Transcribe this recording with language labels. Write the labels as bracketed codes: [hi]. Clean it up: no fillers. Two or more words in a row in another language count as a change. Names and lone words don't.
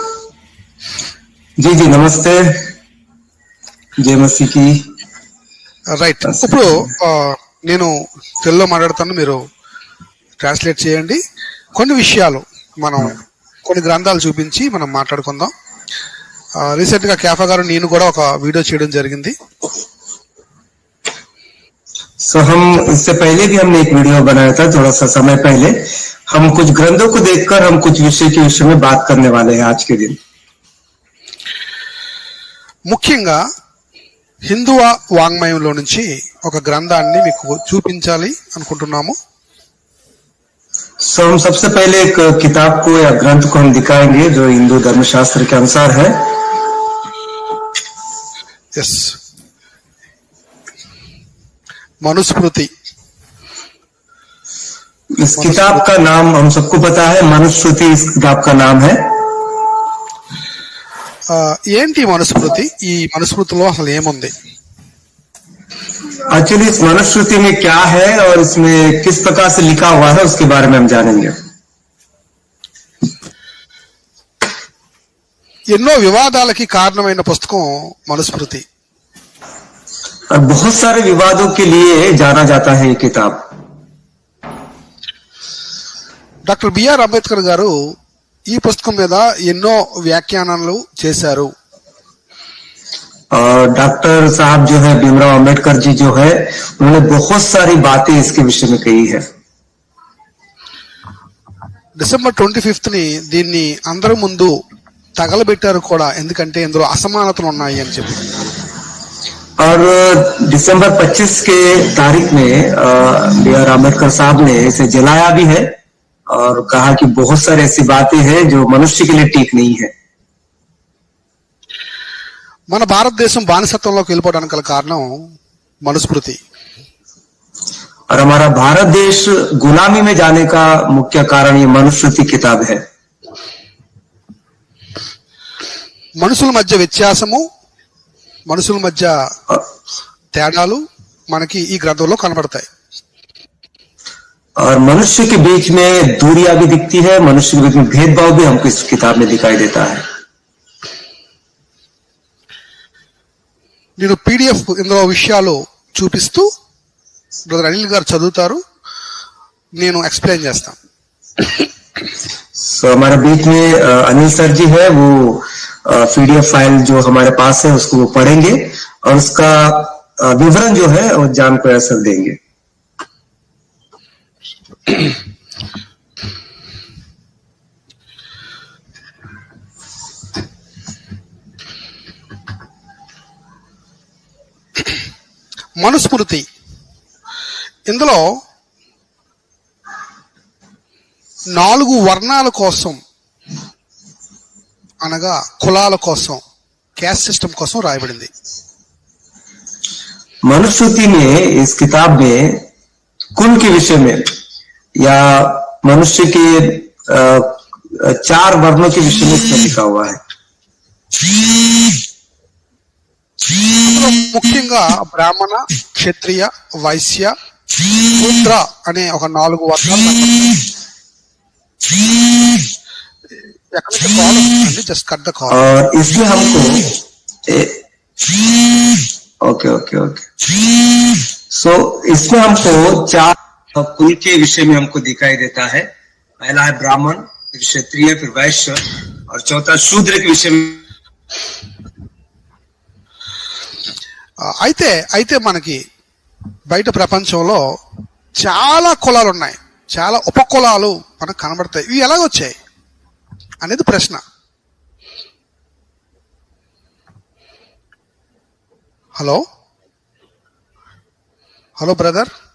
[hi] जी जी नमस्ते. जय मसीह की. [te] రైట్. ఇప్పుడు నేను తెలుగులో మాట్లాడతాను, మీరు ట్రాన్స్లేట్ చేయండి. కొన్ని విషయాలు మనం కొన్ని గ్రంథాలు చూపించి మనం మాట్లాడుకుందాం. రీసెంట్ గా కేఫా గారు నేను కూడా ఒక వీడియో చేయడం జరిగింది. [hi] सो हम इससे पहले भी हमने एक वीडियो बनाया था थोड़ा सा समय पहले. हम कुछ ग्रंथों को देखकर हम कुछ विषय के विषय में बात करने वाले हैं आज के दिन. [te] ముఖ్యంగా హిందూ వాంగ్మయంలో నుంచి ఒక గ్రంథాన్ని మీకు చూపించాలి అనుకుంటున్నాము. [hi] सो हम सबसे पहले एक किताब को या ग्रंथ को हम दिखाएंगे जो हिंदू धर्मशास्त्र के अनुसार है. यस, मनुस्मृति. इस किताब का नाम हम सबको पता है, मनुस्मृति इस किताब का नाम है. [te] ఏంటి మనుస్మృతి? ఈ మనుస్మృతిలో అసలు ఏముంది? [hi] एक्चुअली इस मनुस्मृति में क्या है और इसमें किस प्रकार से लिखा हुआ है उसके बारे में हम जानेंगे. [te] ఎన్నో వివాదాలకి కారణమైన పుస్తకం మనుస్మృతి. [hi] और बहुत सारे विवादों के लिए जाना जाता है ये किताब. [te] డాక్టర్ బిఆర్ అంబేద్కర్ గారు ఈ పుస్తకం మీద ఎన్నో వ్యాఖ్యానాలు చేశారు. [hi] और डॉक्टर साहब जो है भीमराव अंबेडकर जी जो है उन्होंने बहुत सारी बातें इसके विषय में कही है. [te] డిసెంబర్ 25 ని దీన్ని అందరి ముందు తగలబెట్టారు కూడా, ఎందుకంటే ఇందులో అసమానతలు ఉన్నాయి అని చెప్పి. [hi] और दिसंबर 25 के तारीख में बी.आर. अम्बेडकर साहब ने इसे जलाया भी है और कहा कि बहुत सारी ऐसी बातें हैं जो मनुष्य के लिए ठीक नहीं है. [te] మన భారతదేశం బానిసత్వంలోకి వెళ్ళిపోవడానికి గల కారణం మనుస్మృతి. [hi] और हमारा भारत देश गुलामी में जाने का मुख्य कारण ये मनुस्मृति किताब है. [te] మనుషుల మధ్య వ్యత్యాసము, మనుషుల మధ్య తేడాలు మనకి ఈ గ్రంథంలో కనబడతాయి. [hi] और मनुष्य के बीच में दूरियां भी दिखती है, मनुष्य के बीच में भेदभाव भी हमको इस किताब में दिखाई देता है. [te] నేను PDF ఇందులో విషయాలు చూపిస్తూ బ్రదర్ అనిల్ గారు చదువుతారు, నేను ఎక్స్ప్లెయిన్ చేస్తాను. [hi] So हमारे बीच में अनिल सर जी है, वो PDF फाइल जो हमारे पास है उसको वो पढ़ेंगे और उसका विवरण जो है वो जान को असर देंगे. [te] మనుస్మృతి ఇందులో 4 వర్ణాల కోసం, అనగా కులాల కోసం, [en] caste system [te] కోసం రాయబడింది. [hi] मनुस्मृति में इस किताब में कुल के विषय में या मनुष्य के 4 वर्णों के विषय में इसमें लिखा हुआ है. [te] ముఖ్యంగా బ్రాహ్మణ, క్షత్రియ, వైశ్య, శూద్ర అనే ఒక 4 వర్గాలు. ఎక్కడి నుంచి కాల్ వస్తుందండి, [en] just cut the call. [hi] और इसमें हमको [en] okay okay okay [hi] सो इसमें हमको 4 कुल के विषय में हमको दिखाई देता है. पहला है ब्राह्मण, फिर क्षत्रिय, फिर वैश्य, और चौथा शूद्र के विषय में. [te] అయితే మనకి బయట ప్రపంచంలో చాలా కులాలు ఉన్నాయి, చాలా ఉపకులాలు మనకు కనబడతాయి. ఇవి ఎలాగొచ్చాయి అనేది ప్రశ్న. [en] hello hello brother,